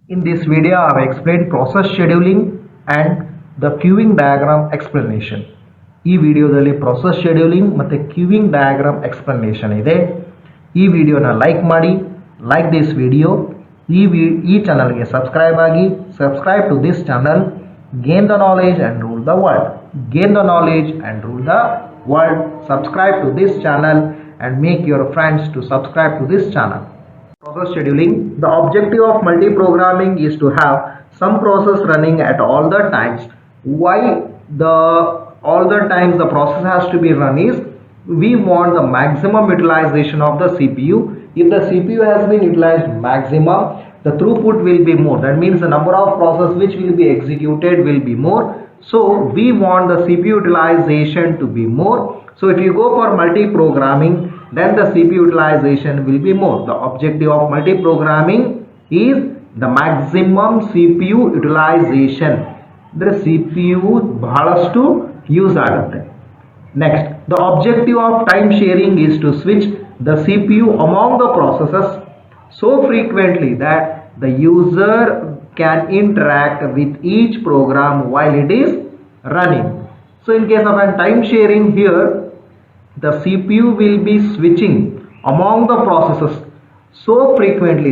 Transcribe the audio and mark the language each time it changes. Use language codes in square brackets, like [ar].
[en] In this video, I have explained process scheduling and the queuing diagram explanation. [kn] ಈ ವಿಡಿಯೋದಲ್ಲಿ process scheduling ಮತ್ತು queuing diagram explanation ಇದೆ. ಈ ವಿಡಿಯೋನ ಲೈಕ್ ಮಾಡಿ, [en] like this video. [kn] ಈ ಚಾನಲ್ಗೆ ಸಬ್ಸ್ಕ್ರೈಬ್ ಆಗಿ, [en] subscribe to this channel. Gain the knowledge and rule the world. Gain the knowledge and rule the world. Subscribe to this channel and make your friends to subscribe to this channel. Process scheduling. The objective of multi-programming is to have some process running at all the times. Why all the times the process has to be run is we want the maximum utilization of the CPU. If the CPU has been utilized maximum, the throughput will be more. That means the number of process which will be executed will be more. So we want the CPU utilization to be more. So if you go for multi-programming, then the CPU utilization will be more. The objective of multi-programming is the maximum CPU utilization. [kn] The CPU ಬಹಳಷ್ಟು use ಆಗುತ್ತೆ. [en] Next, the objective of time sharing is to switch the CPU among the processes so frequently that the user can interact with each program while it is running. So in case of a time sharing here, the CPU will be switching among the processes so frequently.